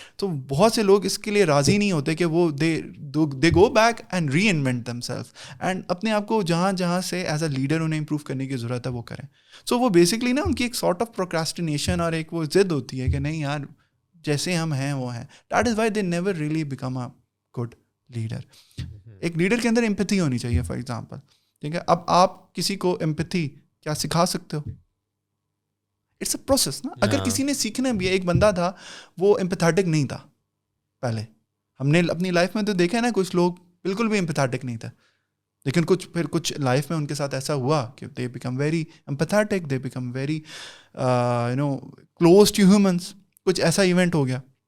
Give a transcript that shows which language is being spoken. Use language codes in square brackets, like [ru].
[ur] تو بہت سے لوگ اس کے لیے راضی نہیں ہوتے کہ وہ [en] they go back and reinvent themselves, [ur] and اپنے آپ کو جہاں سے ایز اے لیڈر انہیں امپروو کرنے کی ضرورت ہے وہ کریں. سو وہ بیسکلی نا ان کی ایک سارٹ آف پروکراسٹینیشن اور ایک وہ ضد ہوتی ہے کہ نہیں یار جیسے ہم ہیں وہ ہیں. [en] That is why they never really become a good leader. [ur] ایک لیڈر کے اندر ایمپتھی ہونی چاہیے, فار ایگزامپل. ٹھیک ہے, اب آپ کسی کو ایمپتھی کیا سکھا سکتے ہو؟ [en] It's a process نا. [ur] اگر کسی نے سیکھنا بھی, ایک بندہ تھا وہ ایمپیتھیٹک نہیں تھا پہلے, ہم نے اپنی لائف میں تو دیکھا ہے نا کچھ لوگ بالکل بھی ایمپیتھیٹک نہیں تھے, لیکن کچھ لائف میں ان کے ساتھ ایسا ہوا کہ [en] They become very empathetic, they become very close to humans. [ur] کچھ ایسا ایونٹ ہو گیا.